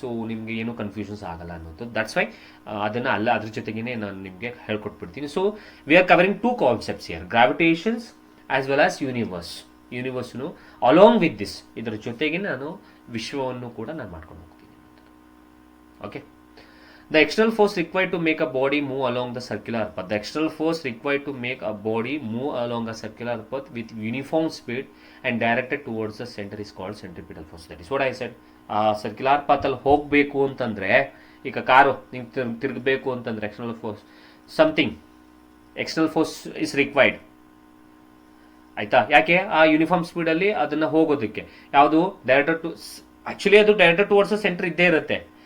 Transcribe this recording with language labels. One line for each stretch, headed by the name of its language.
Kannada: So ನಿಮಗೆ ಏನೂ confusions ಆಗಲ್ಲ ಅನ್ನೋದು.
English: that's why
Kannada: ಅದನ್ನು ಅದ್ರ ಜೊತೆಗೇ ನಾನು ನಿಮಗೆ ಹೇಳ್ಕೊಟ್ಬಿಡ್ತೀನಿ.
English: So we are covering 2 concepts here, gravitations as well as ಯೂನಿವರ್ಸ್ನು along with this.
Kannada: ಇದರ ಜೊತೆಗೆ ನಾನು ವಿಶ್ವವನ್ನು ಕೂಡ ನಾನು ಮಾಡ್ಕೊಂಡು ಹೋಗ್ತೀನಿ.
English: Okay, the external force required to make a body move along the circular path. The external force required to make a body move along a circular path with uniform speed and directed towards the center is called centripetal force. That is what I said.
Kannada: Circular ಪಾತಲ್ಲಿ ಹೋಗಬೇಕು ಅಂತಂದರೆ, ಈಗ car ನೀವು ತಿರುಗಬೇಕು ಅಂತಂದರೆ external force,
English: something external force is required,
Kannada: ಆಯಿತಾ? ಯಾಕೆ? ಆ uniform ಸ್ಪೀಡಲ್ಲಿ ಅದನ್ನು ಹೋಗೋದಕ್ಕೆ. ಯಾವುದು? ಡೈರೆಕ್ಟರ್ ಟು, ಆ್ಯಕ್ಚುಲಿ ಅದು
English: directed towards the centre
Kannada: ಇದ್ದೇ ಇರುತ್ತೆ.